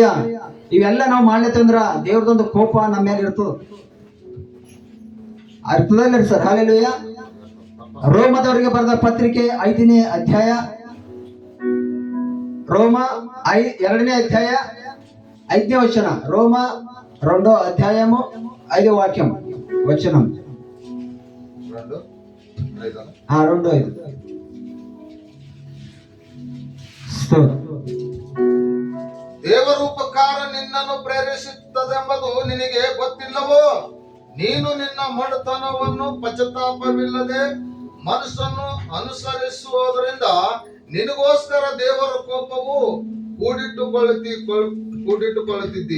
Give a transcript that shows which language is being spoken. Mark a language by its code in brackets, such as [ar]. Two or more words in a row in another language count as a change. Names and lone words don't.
[kn] ಇವೆಲ್ಲ ನಾವು ಮಾಡ್ಲತ್ತಂದ್ರ ದೇವ್ರದೊಂದು ಕೋಪ ನಮ್ಮ ಮೇಲೆ ಇರ್ತದ, ಅರ್ಥದಲ್ಲಿ ಸರ್. ಹಲ್ಲೆಲೂಯ. ರೋಮದವರಿಗೆ ಬರೆದ ಪತ್ರಿಕೆ 5ನೇ ಅಧ್ಯಾಯ, ರೋಮ 2ನೇ ಅಧ್ಯಾಯ 5ನೇ ವಚನ. [te] ರೋಮ 2వ అధ్యాయము 5వ వాక్యం వచనం. 2:5. [kn] ದೇವರೂಪಕಾರ ನಿನ್ನನ್ನು ಪ್ರೇರೇಪಿಸುತ್ತದೆಂಬುದು ನಿನಗೆ ಗೊತ್ತಿಲ್ಲವೋ? ನೀನು ನಿನ್ನ ಮೊಂಡತನವನ್ನು ಪಶ್ಚಾತ್ತಾಪವಿಲ್ಲದೆ ಮನಸ್ಸನ್ನು ಅನುಸರಿಸುವುದರಿಂದ ನಿನಗೋಸ್ಕರ ದೇವರ ಕೋಪವು ಕೂಡಿಟ್ಟುಕೊಳ್ಳುತ್ತಿದ್ದಿ.